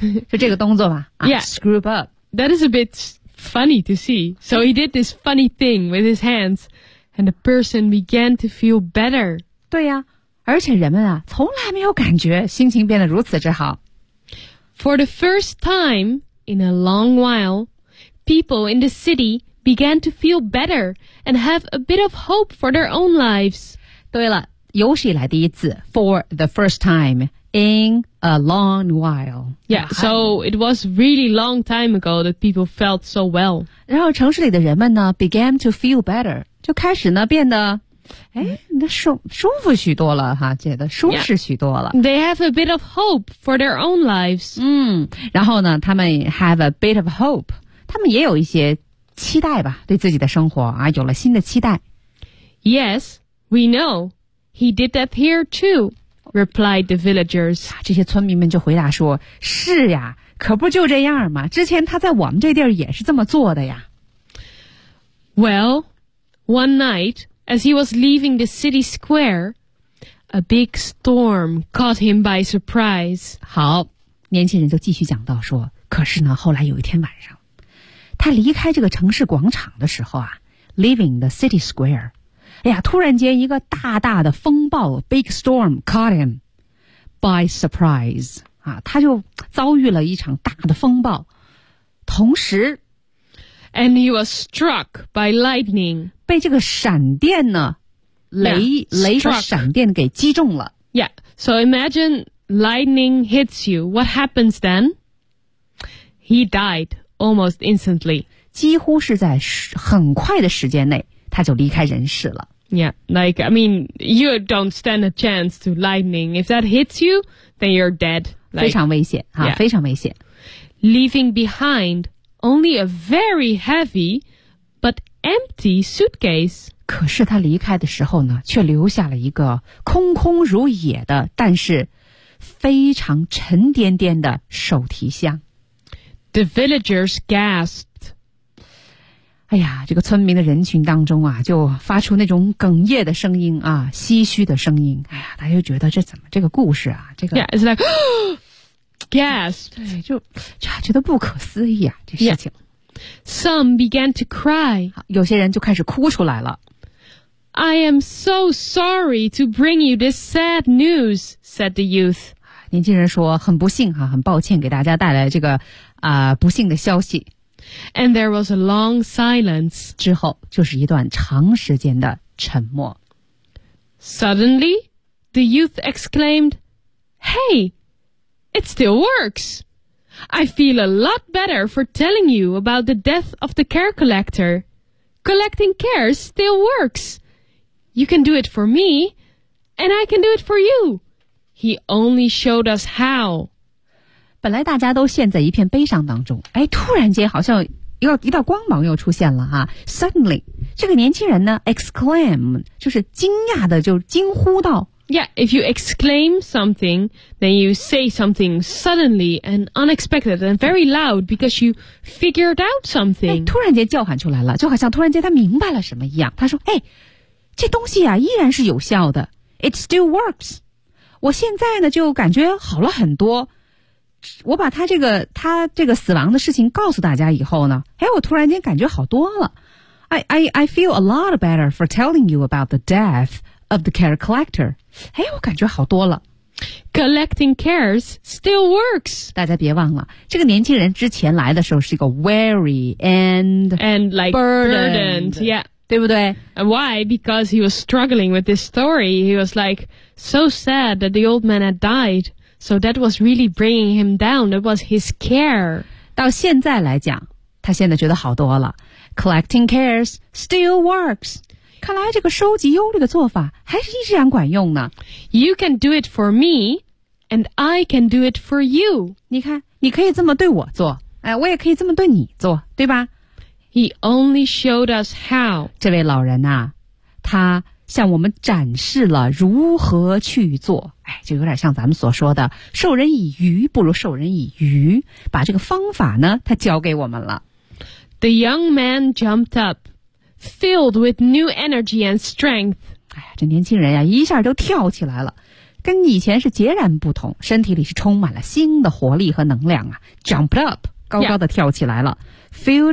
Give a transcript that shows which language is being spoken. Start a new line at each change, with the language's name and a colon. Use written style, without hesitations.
Chinese: 就这个动作吧、啊、
English: Yeah Scoop up That is a bit funny to see So he did this funny thing with his hands And the person began to feel better
Chinese: 对呀、啊、而且人们啊从来没有感觉心情变得如此之好
English: For the first time in a long while People in the city began to feel better And have a bit of hope for their own lives
Chinese: 对了有史以来第一次
English: For the first timeIn a long while. Yeah, so it was really long time ago that people felt so well.
Chinese: 然后城市里的人们呢
English: began to feel better.
Chinese: 就开始呢变得舒服许多了哈觉得舒适许多了。
English: Yeah. They have a bit of hope for their own lives.
Chinese: 嗯然后呢他们
English: have a bit of hope.
Chinese: 他们也有一些期待吧对自己的生活啊有了新的期待。
English: Yes, we know. He did that here too. Replied the villagers.
Chinese: 这些村民们就回答说是呀可不就这样嘛之前他在我们这地儿也是这么做的呀。
English: Well, one night, as he was leaving the city square, a big storm caught him by surprise.
Chinese: 好年轻人就继续讲到说可是呢后来有一天晚上他离开这个城市广场的时候啊
English: leaving the city square,
Chinese: 哎呀突然间一个大大的风暴 ,
English: big storm caught him by surprise.
Chinese: 啊他就遭遇了一场大的风暴。同时
English: ,and he was struck by lightning.
Chinese: 被这个闪电呢雷说闪电给击中了。
English: Yeah, so imagine lightning hits you. What happens then? He died almost instantly. 几乎是在很快的时间内他就离开人世了。 Yeah, like, I mean, you don't stand a chance to lightning. If that hits you, then you're dead.
Chinese: Like, 非常危险、啊 yeah. 非常危险。
English: Leaving behind only a very heavy but empty suitcase.
Chinese: 可是他离开的时候呢却留下了一个空空如也的但是非常沉甸甸的手提箱。
English: The villagers gasped.
Chinese: 哎呀，这个村民的人群当中啊，就发出那种哽咽的声音啊，唏嘘的声音。哎呀，大家就觉得这怎么这个故事啊，这个
English: Yeah, it's like gasped.
Chinese: 对，就觉得不可思议啊，这事情。
English: Yeah. Some began to cry.
Chinese: 有些人就开始哭出来了。
English: I am so sorry to bring you this sad news, said the youth.
Chinese: 年轻人说很不幸啊很抱歉给大家带来这个不幸的消息。
English: And there was a long silence.
Chinese: 之后就是一段长时间的沉默。
English: Suddenly, the youth exclaimed, Hey, it still works. I feel a lot better for telling you about the death of the care collector. Collecting cares still works. You can do it for me, and I can do it for you. He only showed us how.
Chinese: 本来大家都陷在一片悲伤当中，哎，突然间好像一道光芒又出现了哈。
English: Suddenly,
Chinese: 这个年轻人呢 ，exclaim 就是惊讶的，就惊呼道。
English: Yeah, if you exclaim something, then you say something suddenly and unexpected and very loud because you figured out something.
Chinese: 哎，突然间叫喊出来了，就好像突然间他明白了什么一样。他说，哎。这东西啊依然是有效的
English: It still works
Chinese: 我现在呢就感觉好了很多我把他这个死亡的事情告诉大家以后呢哎，我突然间感觉好多了
English: I feel a lot better for telling you about the death of the care collector
Chinese: 哎，我感觉好多了
English: Collecting cares still works
Chinese: 大家别忘了这个年轻人之前来的时候是一个
English: weary and like burdened yeah
Chinese: 对不对
English: Why? Because he was struggling with this story. He was like so sad that the old man had died. So that was really bringing him down. That was his care.
Chinese: 到现在来讲他现在觉得好多了。
English: Collecting cares still works.
Chinese: 看来这个收集忧虑的做法还是依然管用呢。
English: You can do it for me and I can do it for you.
Chinese: 你看你可以这么对我做、哎、我也可以这么对你做对吧
English: He only showed us how.
Chinese: 这位老人啊，他向我们展示了如何去做。哎，就有点像咱们所说的，授人以鱼不如授人以渔。把这个方法呢，他教给我们了。
English: The young man jumped up, filled with new energy and strength.
Chinese: 哎呀，这年轻人呀，一下就跳起来了，跟以前是截然不同，身体里是充满了新的活力和能量啊 ，
English: jumped up。
Chinese: 高高的跳起来了、yeah.